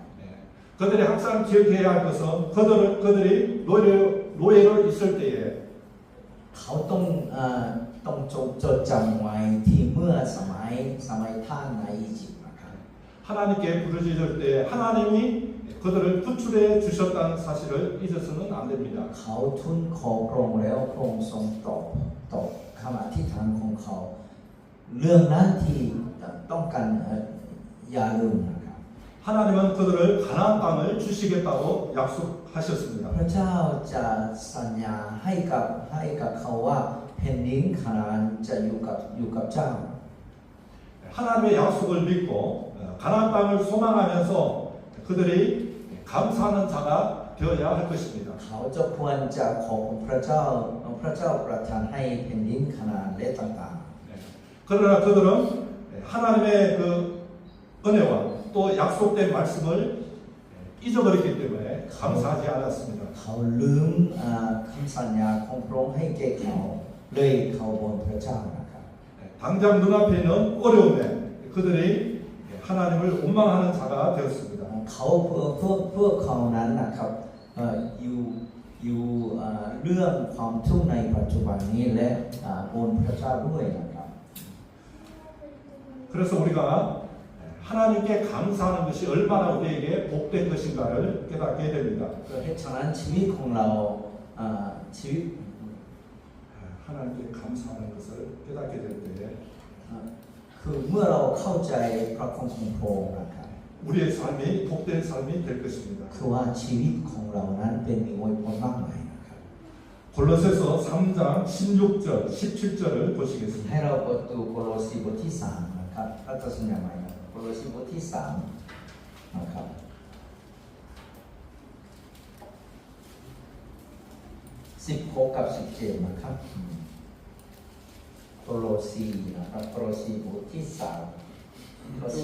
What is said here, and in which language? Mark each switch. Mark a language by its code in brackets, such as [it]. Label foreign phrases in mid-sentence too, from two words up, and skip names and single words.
[ko] 그들이 항상 기억해야 할 것은 그들이 노예로 있을 때에 [th] เขาต้องจดจำไว้ที่เมื่อสมัยท่านในอียิปต์นะครับ [ko] 하나님께 부르짖을 때 하나님이 그들을 구출해 주셨다는 사실을 잊어서는 안 됩니다. [th] เขาทูลขอพระองค์แล้วพระองค์ทรงตอบคำอธิษฐานของเขา เรื่องนั้นที่ต้องการอย่าลืมนะครับ [ko] 하나님은 그들을 가나안 땅을 주시겠다고 약속하셨습니다. [th] พระเจ้าจะสัญญาให้กับเขาว่าแผ่นดินคานาอันจะอยู่กับเจ้า [ko] 하나님의 약속을 믿고 가나안 땅을 소망하면서 그들이 감사하는 자가 되어야 할 것입니다. [th] เขาจะควรจะขอบคุณพระเจ้าประทานให้แผ่นดินคานาอันและต่าง [ko] 그러나 그들은 하나님의 그 은혜와 또 약속된 말씀을 잊어버렸기 때문에 감사하지 않았습니다. [th] ๆเขาลืมคำสัญญาของพระองค์ให้แก่เขาเลยเขาบนพระเจ้านะครับ [ko] 당장 눈앞에 있는 어려움에 그들이 하나님을 원망하는 자가 되었습니다. [th] เขาเพื่อเขานั้นนะครับอยู่เรื่องความทุกข์ในปัจจุบันนี้และบนพระเจ้าด้วยนะครับ [ko] 그래서 우리가 하나님께 감사하는 것이 얼마나 우리에게 복된 것인가를 깨닫게 됩니다. [th] เพราะฉะนั้นชีวิตของเราชีวิต [ko] 하나님께 감사하는 것을 깨닫게 될 때에 [th] คือเมื่อเราเข้าใจพระคุณของพระองค์นะครับ [ko] 우리의 삶이 복된 삶이 될 것입니다. [th] คือว่าชีวิตของเรานั้นเป็นมีอวยพรมากมายนะครับ [ko] 골로새서 3장 16절, 17절을 [th] ให้ [ko] 보시겠습니다. [th] เราเปิดดูโคโลสีบทที่3นะครับพระเจ้าสัญญาใหม่นะโคโลสีบทที่3นะครับ16กับ17นะครับโคโลสีนะครับโคโลสีบทที่3ข้อ